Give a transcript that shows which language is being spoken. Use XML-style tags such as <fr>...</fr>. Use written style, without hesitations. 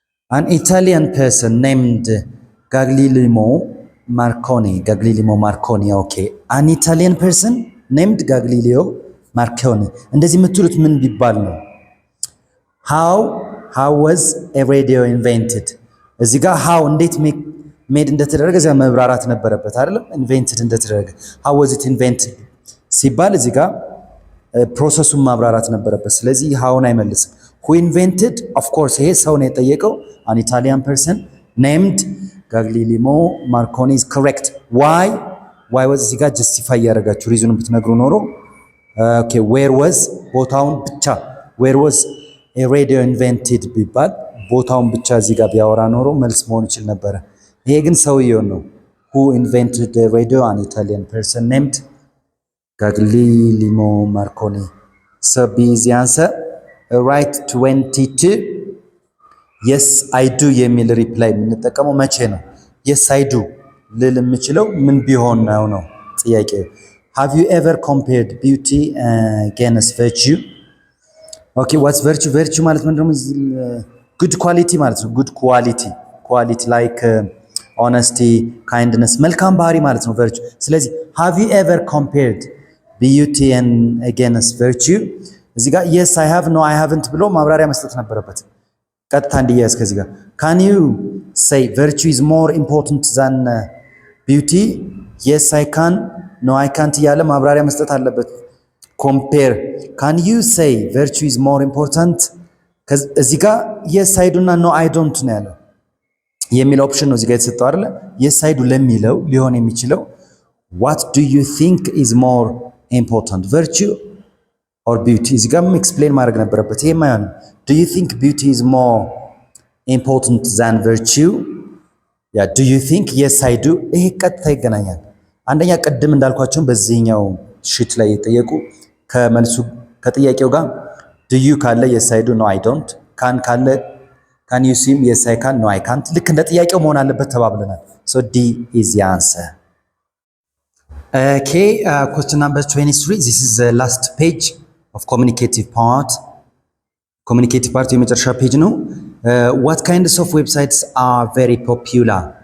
<en>An Italian person named Gaglielmo Marconi. Okay. An Italian person named Gaglielmo Marconi.</en> <am>እንደዚህ የምትሉት ምን ቢባል ነው?</am> <en>How was a radio invented?</en> <am>እዚህ ጋር how እንዴት ሜድ እንደተደረገ እዚያ መብራራት ነበረበት አይደለም?</am> <en>invented እንደተደረገ how was it invented</en> <am>ሲባል እዚህ ጋር ፕሮሰሱን ማብራራት ነበረበት። ስለዚህ ሃውን አይመልስም።</am> <en>who invented of course</en> <am>ይሄ ሰው ነው የጠየቀው።</am> <en>an Italian person named Gaglielmo Marconi is correct. why was</en> <am>እዚህ ጋር</am> <en>justify</en> <am>ያደርጋችሁ ሪዝኑን ብትነግሩ ኖሮ</am> <en>okay where was ቦታውን ብቻ where was a radio invented</en> <am>ቢባል ቦታውን ብቻ እዚህ ጋር ቢያወራ ኖሮ መልስ መሆን ይችል ነበረ። ይሄ ግን ሰውየው ነው</am> <en>who invented the radio an Italian person named Gaglielmo Marconi. So B is the answer. Right 22. Yes I do</en> <am>የሚል ሪፕላይ የምንጠቀመው መቼ ነው?</am> <en>Yes I do</en> <am>ልል የምችለው ምን ቢሆን ነው ጥያቄው።</am> <en>Have you ever compared beauty against virtue? Okay, what's virtue?</en> <am>Virtue ማለት ምንድነው?</am> <en>good quality ማለት ነው። good quality like honesty, kindness</en> <am>መልካም ባህሪ ማለት ነው</am> <en>virtue። ስለዚህ have you ever compared beauty and against virtue?</en> <am>እዚህ ጋር yes I have no I haven't ብሎ ማብራሪያ መስጠት ነበረበት። ቀጥታ እንዲያዝ ከዚህ ጋር</am> <en>can you say virtue is more important than beauty? yes I can no I can't</en> <am>እያለ ማብራሪያ መስጠት አለበት።</am> <en>compare can you say virtue is more important?</en> <am>እዚህ ጋር</am> <en>yes I do</en> <am>እና no I don't ነው ያለው የሚል ኦፕሽን ነው እዚህ ጋር የተሰጠው አይደለ?</am> <en>yes I do</en> <am>ለሚለው ሊሆን የሚችለው</am> <en>what do you think is more important virtue or beauty?</en> <am>እዚህ ጋር ኤክስፕሌን ማድረግ ነበረበት። ይሄ ማን</am> <en>do you think beauty is more important than virtue? do you think? yes I do።</en> <am>ይሄ ቀጥታ ይገናኛል። አንደኛ ቅድም እንዳልኳችሁ በዚህኛው ሺት ላይ የጠየቁ ከመልሱ ከጥያቄው ጋር do you ካለ yes I do no I don't can ካለ</am> <en>can you swim? yes I can no I can't</en> <am>ልክ እንደ ጥያቄው መሆን አለበት ተባብለናል።</am> <en>so D is the answer. Okay, question number 23. This is the last page of communicative part. Communicative part</en> <am>የመጨረሻ ፔጅ ነው።</am> <en>What kinds of websites are very popular?</en>